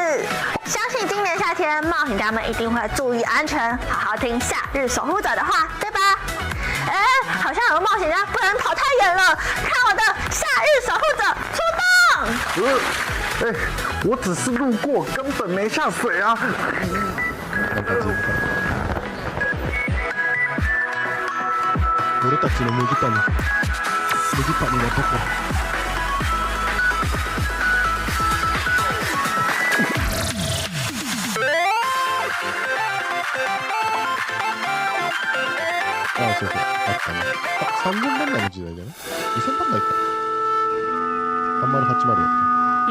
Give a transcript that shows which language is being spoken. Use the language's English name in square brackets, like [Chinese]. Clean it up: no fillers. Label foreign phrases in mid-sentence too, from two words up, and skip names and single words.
[Chinese] 相信今年夏天冒险家们一定会注意安全，好好听夏日守护者的话，对吧？好像有个冒险家不能跑太远了，看我的夏日守护者出动！我只是路过，根本没下水啊！ [Japanese] 俺たちの麦パンにはどこ？ああ、そうそう、あったね。3000番台の時代だね。2000番台か。3080だった。